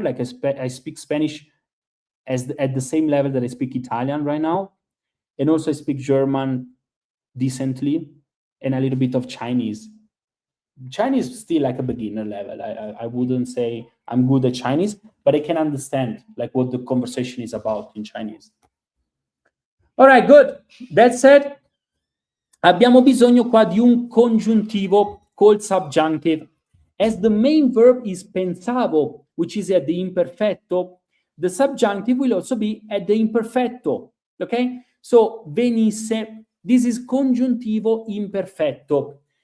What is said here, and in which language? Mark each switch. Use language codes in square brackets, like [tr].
[en] Like I speak Spanish at the same level that I speak Italian right now. And also I speak German decently and a little bit of Chinese. Chinese is still like a beginner level. I wouldn't say I'm good at Chinese, but I can understand like what the conversation is about in Chinese. All right, good. That said, [it] abbiamo bisogno qua di un congiuntivo [en] called subjunctive. As the main verb is pensavo, which is at the imperfetto, the subjunctive will also be at the imperfetto. Okay? So, venisse, this is congiuntivo imperfetto.